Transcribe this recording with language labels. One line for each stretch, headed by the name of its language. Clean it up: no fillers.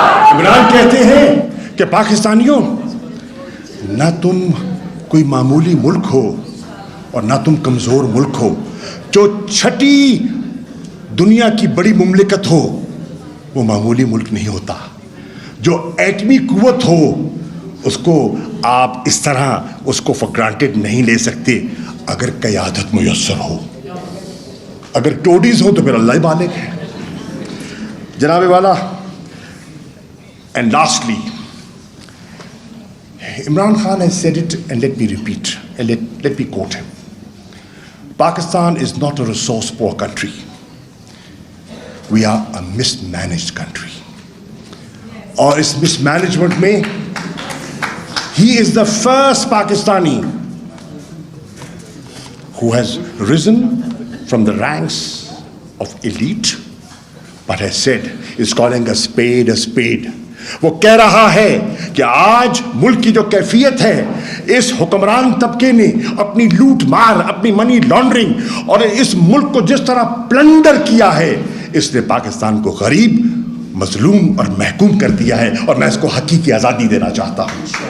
Urdu: عمران کہتے ہیں کہ پاکستانیوں، نہ تم کوئی معمولی ملک ہو اور نہ تم کمزور ملک ہو۔ جو 6ٹی دنیا کی بڑی مملکت ہو وہ معمولی ملک نہیں ہوتا۔ جو ایٹمی قوت ہو اس کو آپ اس طرح اس کو فار گرانٹیڈ نہیں لے سکتے اگر قیادت میسر ہو۔ اگر ٹوڈیز ہو تو پھر اللہ ہی بالغ ہے۔ جناب والا،
English: and lastly, Imran Khan has said it, and let me repeat, and let me quote him. Pakistan is not a resource poor country. We are a mismanaged country.
Urdu: اور اس mismanagement میں
English: he is the first Pakistani who has risen from the ranks of elite, but has said, is calling a spade a spade.
Urdu: وہ کہہ رہا ہے کہ آج ملک کی جو کیفیت ہے، اس حکمران طبقے نے اپنی لوٹ مار، اپنی منی لانڈرنگ اور اس ملک کو جس طرح پلنڈر کیا ہے، اس نے پاکستان کو غریب، مظلوم اور محکوم کر دیا ہے، اور میں اس کو حقیقی آزادی دینا چاہتا ہوں۔